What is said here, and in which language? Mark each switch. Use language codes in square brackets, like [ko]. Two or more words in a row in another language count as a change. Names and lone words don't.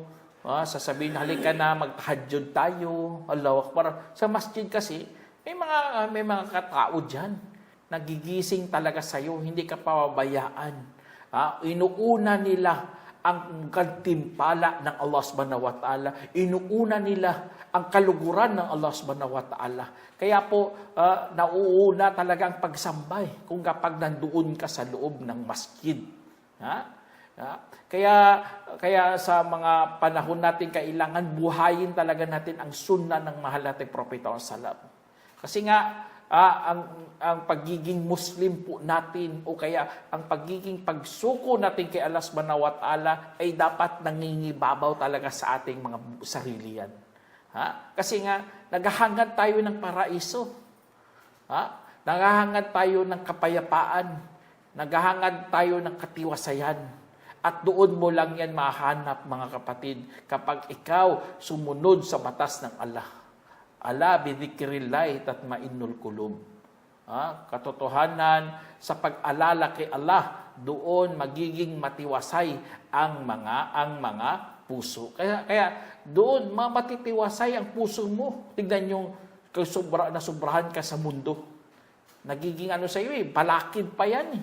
[tl] Sasabihin, halika na, mag-tahajjud tayo. [ar] الله أكبر. [tl] Sa masjid kasi, may mga katao dyan. Nagigising talaga sa'yo, hindi ka pababayaan. Inuuna nila ang gantimpala ng Allah [ar] سبحانه وتعالى. [tl] Inuuna nila ang kaluguran ng Allah [ar] سبحانه وتعالى. [tl] Kaya po, nauuna talaga ang pagsambay kung kapag nandoon ka sa loob ng masjid. Kaya sa mga panahon natin, kailangan buhayin talaga natin ang sunnah ng mahal nating propeta sallam. Kasi nga, ang pagiging Muslim po natin o kaya ang pagiging pagsuko natin kay Allah [ar] سبحانه وتعالى [tl] ay dapat nangingibabaw talaga sa ating mga sarili yan. Kasi nga, naghahangad tayo ng paraiso. Naghahangad tayo ng kapayapaan. Naghahangad tayo ng katiwasayan. At doon mo lang yan mahanap, mga kapatid, kapag ikaw sumunod sa batas ng Allah. [ar] ألا بذكر الله تطمئن القلوب. [tl] Katotohanan, sa pag-alala kay Allah, doon magiging matiwasay ang mga puso. Kaya doon matitiwasay ang puso mo. Tignan yung sobrahan ka sa mundo. Nagiging sa iyo balakid pa yan .